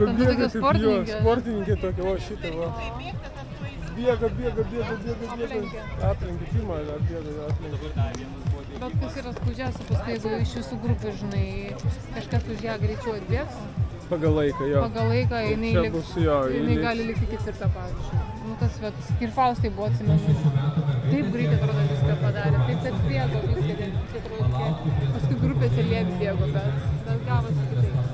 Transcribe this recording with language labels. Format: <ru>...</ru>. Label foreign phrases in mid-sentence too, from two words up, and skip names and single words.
<ru>Спортненькие только, вот щиты, вот. Бега. Апленьки, Тима, бега, апленьки.</ru> <lt>Bet kas yra skaudžiausia, paskui jeigu iš visų grupių, žinai, kažkas už ją greičiau atbėgs, Pagal laiką, jo. pagal laiką jinai, Čia bus jo, jinai gali likti ketvirtą, pavyzdžiui. Nu, tas vat, ir Faustai buvo, atsimenu, taip greitai atrodo viską padarė, taip atbėgo viską, taip atrodo, paskui grupėse liebi bėgo, bet gavosi kitaip.</lt>